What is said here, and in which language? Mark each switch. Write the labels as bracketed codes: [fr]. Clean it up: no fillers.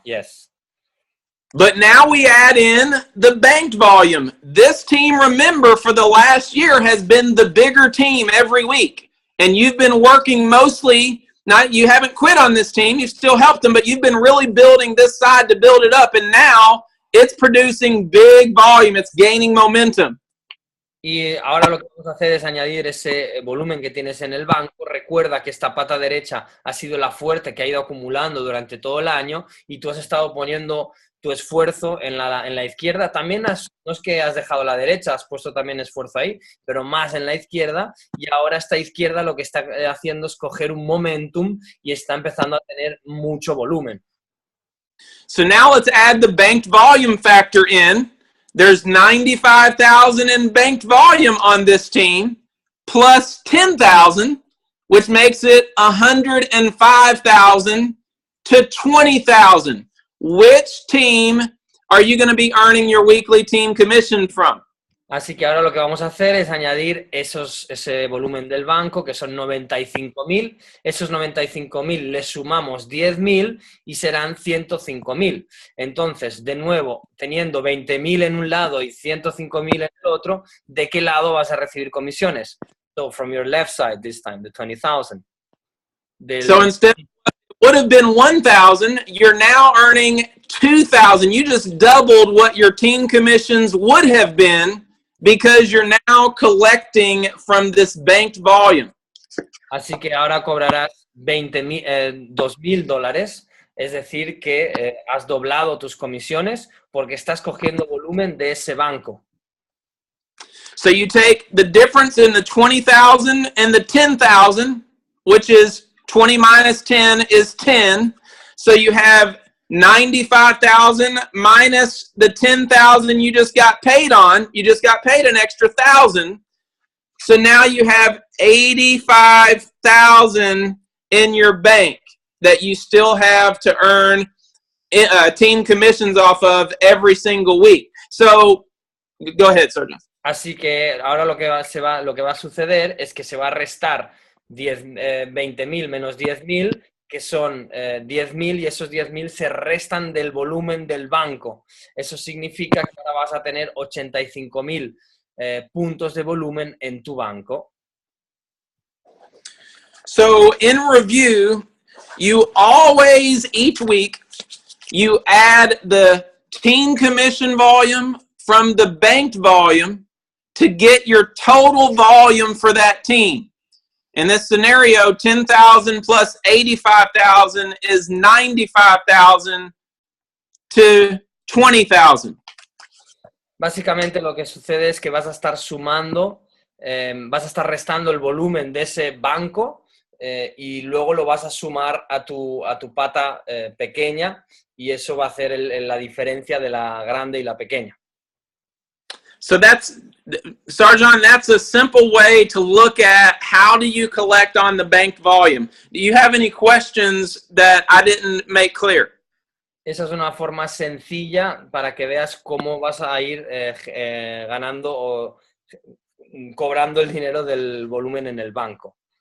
[en] Yes. But now we add in the banked volume. This team, remember, for the last year has been the bigger team every week. And you've been working mostly, you haven't quit on this team, you've still helped them, but you've been really building this side to build it up. And now it's producing big volume, it's gaining momentum. [es] Y ahora lo que vamos a hacer es añadir ese volumen que tienes en el banco. Recuerda que esta pata derecha ha sido la fuerte que ha ido acumulando durante todo el año y tú has estado poniendo tu esfuerzo en la izquierda. También no es que has dejado la derecha, has puesto también esfuerzo ahí, pero más en la izquierda. Y ahora esta izquierda lo que está haciendo es coger un momentum y está empezando a tener mucho volumen. [en] So now let's add the banked volume factor in. There's 95,000 in banked volume on this team, plus 10,000, which makes it 105,000 to 20,000. Which team are you going to be earning your weekly team commission from? [es] Así que ahora lo que vamos a hacer es añadir ese volumen del banco, que son 95.000. Esos 95.000 les sumamos 10.000 y serán 105.000. Entonces, de nuevo, teniendo 20.000 en un lado y 105.000 en el otro, ¿de qué lado vas a recibir comisiones? [en] So, from your left side this time, the 20,000. So instead would have been 1,000, you're now earning 2,000. You just doubled what your team commissions would have been because you're now collecting from this banked volume. [es] Así que ahora cobrarás $2,000, es decir, que has doblado tus comisiones porque estás cogiendo volumen de ese banco. [en] So you take the difference in the 20,000 and the 10,000, which is 20 minus 10 is 10. So you have 95,000 minus the 10,000 you just got paid on. You just got paid an extra 1,000. So now you have 85,000 in your bank that you still have to earn team commissions off of every single week. So go ahead, Sergio. [es] Así que ahora lo que va a suceder es que se va a restar 20.000 menos 10.000, que son 10.000, y esos 10.000 se restan del volumen del banco. Eso significa que ahora vas a tener 85.000 puntos de volumen en tu banco. [en] So in review, you always, each week, you add the team commission volume from the banked volume to get your total volume for that team. In this scenario, 10,000 plus 85,000 is 95,000 to 20,000. [es] Básicamente lo que sucede es que vas a estar sumando, vas a estar restando el volumen de ese banco y luego lo vas a sumar a tu pata pequeña, y eso va a hacer la diferencia de la grande y la pequeña. [en] So that's, Sarjan, that's a simple way to look at how do you collect on the banked volume. Do you have any questions that I didn't make clear? [es] Esa es una forma sencilla para que veas cómo vas a ir ganando o cobrando el dinero del volumen en el banco.